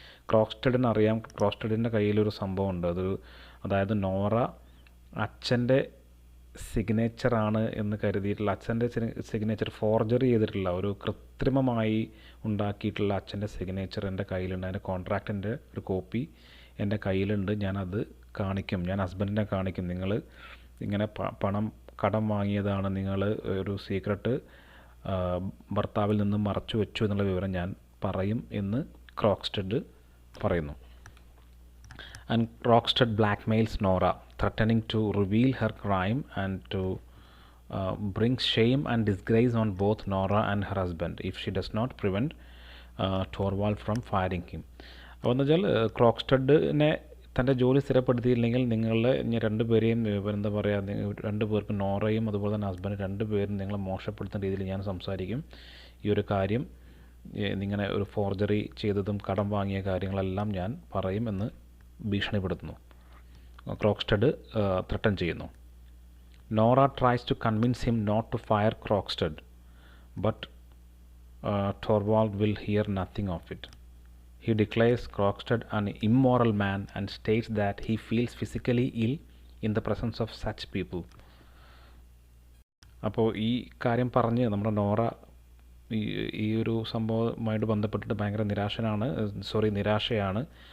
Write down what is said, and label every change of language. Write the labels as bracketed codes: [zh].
[ml] ക്രോക്സ്റ്റഡിന് അറിയാം ക്രോക്സ്റ്റഡിൻ്റെ കയ്യിലൊരു സംഭവമുണ്ട്, അതായത് നോറ അച്ഛൻ്റെ സിഗ്നേച്ചറാണ് എന്ന് കരുതിയിട്ടുള്ള, അച്ഛൻ്റെ സിഗ്നേച്ചർ ഫോർജറി ചെയ്തിട്ടുള്ള, ഒരു കൃത്രിമമായി ഉണ്ടാക്കിയിട്ടുള്ള അച്ഛൻ്റെ സിഗ്നേച്ചർ എൻ്റെ കയ്യിലുണ്ട്, അതിൻ്റെ കോൺട്രാക്റ്റിൻ്റെ ഒരു കോപ്പി എൻ്റെ കയ്യിലുണ്ട്, ഞാനത് കാണിക്കും, ഞാൻ ഹസ്ബൻഡിനെ കാണിക്കും, നിങ്ങൾ ഇങ്ങനെ പണം കടം വാങ്ങിയതാണ്, നിങ്ങൾ ഒരു സീക്രട്ട് ഭർത്താവിൽ നിന്ന് മറച്ചു വെച്ചു എന്നുള്ള വിവരം ഞാൻ പറയും എന്ന് ക്രോക്സ്റ്റഡ് പറയുന്നു. [en] And Krogstad blackmails Nora, threatening to reveal her crime and to bring shame and disgrace on both Nora and her husband if she does not prevent Torvald from firing him. [ml] അപ്പോൾ എന്ന് വെച്ചാൽ ക്രോക്സ്റ്റഡിനെ തൻ്റെ ജോലി സ്ഥിരപ്പെടുത്തിയില്ലെങ്കിൽ നിങ്ങളെ രണ്ടുപേരെയും എന്താ പറയുക, രണ്ടുപേർക്കും നോറയും അതുപോലെ തന്നെ ഹസ്ബൻഡ് രണ്ടുപേരും നിങ്ങളെ മോശപ്പെടുത്തുന്ന രീതിയിൽ ഞാൻ സംസാരിക്കും, ഈ ഒരു കാര്യം ഇങ്ങനെ ഒരു ഫോർജറി ചെയ്തതും കടം വാങ്ങിയ കാര്യങ്ങളെല്ലാം ഞാൻ പറയും എന്ന് ഭീഷണിപ്പെടുത്തുന്നു. [en] Krogstad [ml] ത്രട്ടൻ ചെയ്യുന്നു. [en] Nora tries to convince him not to fire Krogstad, but Torvald will hear nothing of it. He declares Krogstad an immoral man and states that he feels physically ill in the presence of such people. [ml] അപ്പോൾ ഈ കാര്യം പറഞ്ഞ് നമ്മുടെ നോറ ഈ ഒരു സംഭവവുമായിട്ട് ബന്ധപ്പെട്ടിട്ട് ഭയങ്കര നിരാശയാണ്.